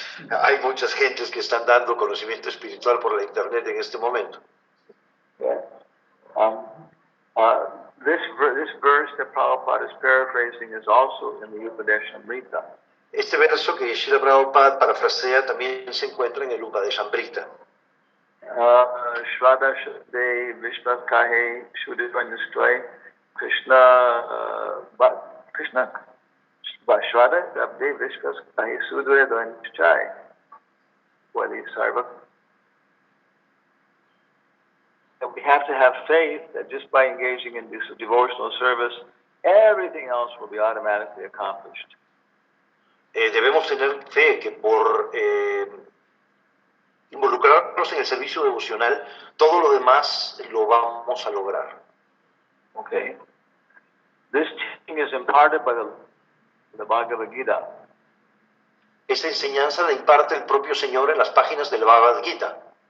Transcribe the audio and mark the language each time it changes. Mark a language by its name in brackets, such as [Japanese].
[Spanish] Hay muchas gentes que están dando conocimiento espiritual por la internet en este momento. [English] Yeah. This verse that Prabhupada is paraphrasing is also in the Upadesh Amrita. [Spanish] Este verso que Srila Prabhupada parafrasea también se encuentra en el Upadeshamrita. Shraddha Shade Vishnav Kahe Shuddhivanyastoy Krishna Vashvada Abde Vishkas Kahi Sudre Chai. Wali Sarva. [English] And we have to have faith that just by engaging in this devotional service, everything else will be automatically accomplished. [Spanish] Debemos tener fe que por involucrarnos en el servicio devocional, todo lo demás lo vamos a lograr. [English] Okay? This teaching is imparted by the Bhagavad Gita. [Spanish] Esta enseñanza la imparte el propio Señor en las páginas del Bhagavad Gita,